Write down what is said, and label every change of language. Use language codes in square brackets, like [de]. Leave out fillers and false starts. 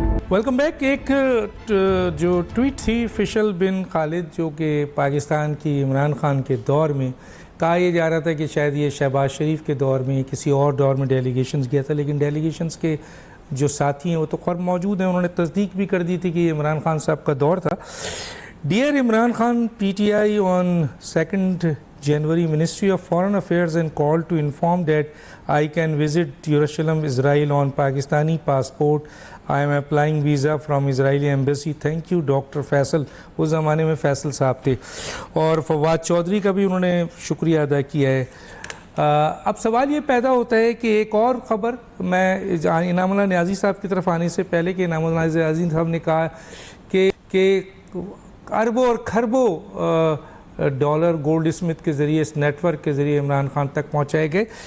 [ur] Welcome back. ایک جو tweet تھی فیصل بن خالد, جو کہ پاکستان کی عمران خان کے دور میں کہا یہ جا رہا تھا کہ شاید یہ شہباز شریف کے دور میں, کسی اور دور میں ڈیلیگیشنز گیا تھا, لیکن ڈیلیگیشنز کے جو ساتھی ہیں وہ تو خود موجود ہیں, انہوں نے تصدیق بھی کر دی تھی کہ یہ عمران خان صاحب کا دور تھا. [en] Dear Imran Khan, PTI on 2nd January, Ministry of Foreign Affairs and called to inform that I can visit Jerusalem, Israel on Pakistani passport. I am applying visa from Israeli embassy. Thank you, Dr. Faisal. [ur] اس زمانے میں فیصل صاحب تھے, اور فواد چودھری کا بھی انہوں نے شکریہ ادا کیا ہے. اب سوال یہ پیدا ہوتا ہے کہ ایک اور خبر, میں انعام اللہ نیازی صاحب کی طرف آنے سے پہلے کہ انعام اللہ نیازی صاحب نے کہا کہ اربوں اور کھربوں ڈالر گولڈ اسمتھ کے ذریعے, اس نیٹ ورک کے ذریعے عمران خان تک پہنچائے گئے.